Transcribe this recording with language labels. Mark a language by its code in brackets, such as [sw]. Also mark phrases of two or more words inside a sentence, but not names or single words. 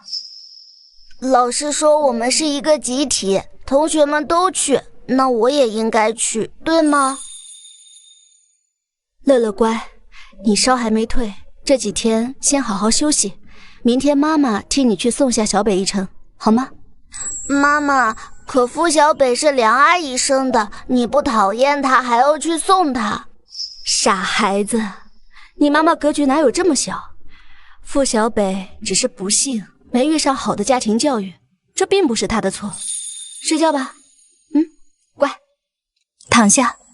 [zh] 老師說我們是一個集體，同學們都去，那我也應該去，對嗎？樂樂乖，你燒還沒退，這幾天先好好休息，明天媽媽替你去送下小北一程，好嗎？媽媽，可付小北是梁阿姨生的，你不討厭她還要去送她？傻孩子，你媽媽格局哪有這麼小？付小北只是不幸沒遇上好的家庭教育，這並不是她的錯。睡覺吧，乖，躺下。